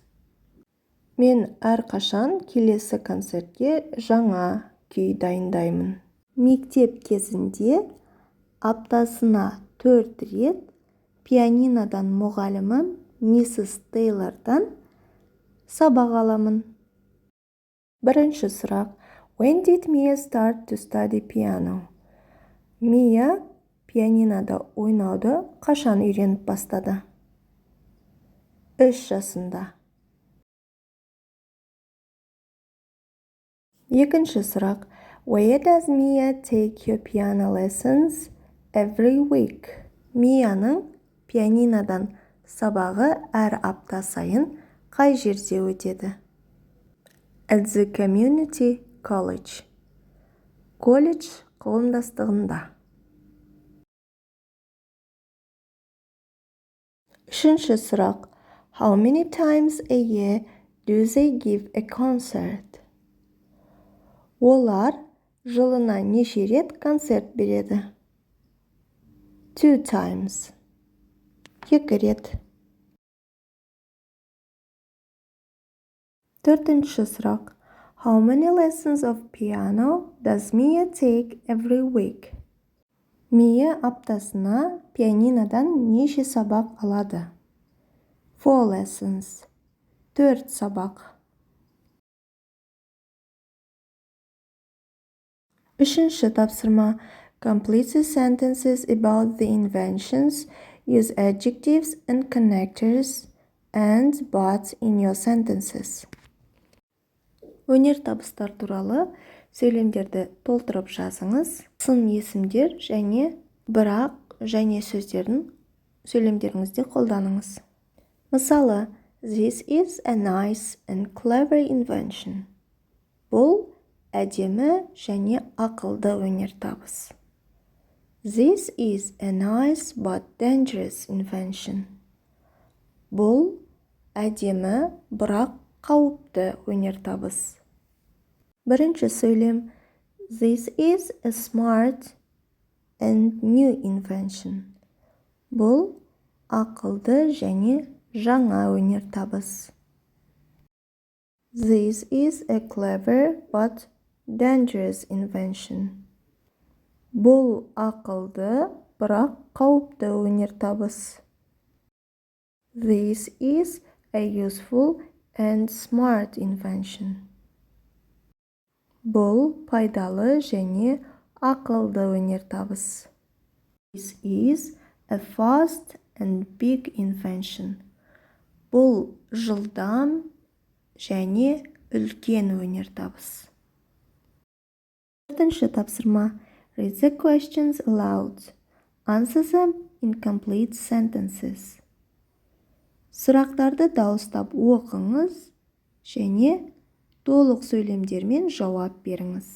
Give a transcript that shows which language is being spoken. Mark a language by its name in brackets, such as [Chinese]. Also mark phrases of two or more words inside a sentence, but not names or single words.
[Kazakh] Мен әрқашан келесі концертке жаңа күй дайындаймын. Мектеп кезінде аптасына 4 рет пианинодан мұғалімім Миссис Тейлордан сабақ аламын. Бірінші сұрақ. [English] When did Mia start to study piano? [Kazakh] Мия пианинода ойнауды қашан үйреніп бастады? 3 жасында. Екінші сұрақ. Where does Mia take your piano lessons every week? Мияның пианинодан сабағы әр апта сайын қай жерде өтеді? [English] At the community college. [Kazakh] Колледж қауымдастығында. Үшінші сұрақ. [English] How many times a year do they give a concert? [Kazakh] Олар жылына неше рет концерт береді? [English] 2 times. 2 рет. [Kazakh] Төртінші сұрақ. How many lessons of piano does Mia take every week? Mia аптасына пианинодан неше сабақ алады? [English] 4 lessons. 4 сабақ. [Kazakh] Үшінші тапсырма. [English] Complete the sentences about the inventions. Use adjectives and connectors and but in your sentences. [Kazakh] Өнертабыстар туралы сөйлемдерді толтырып жазыңыз. Сын есімдер және бірақ және сөздердің сөйлемдеріңізде қолданыңыз. Мысалы, [English] this is a nice and clever invention. [Kazakh] Бұл әдемі және ақылды өнертабыс. [English] This is a nice but dangerous invention. [Kazakh] Бұл әдемі бірақ қауіпті өнертабыс. Бірінші сөйлем. [English] This is a smart and new invention. [Kazakh] Бұл ақылды және жаңа өнертабыс. [English] This is a clever but dangerous invention. [Kazakh] Бұл ақылды бірақ қауіпті өнертабыс. [English] This is a useful and smart invention. [Kazakh] Бұл пайдалы және ақылды өнертабыс. [English] This is a fast and big invention. [Kazakh] Бұл жылдам және үлкен өнертабыс. Төртінші тапсырма. [English] Read the questions aloud. Answer them in complete sentences. [Kazakh] Сұрақтарды дауыстап оқыңыз және толық сөйлемдермен жауап беріңіз.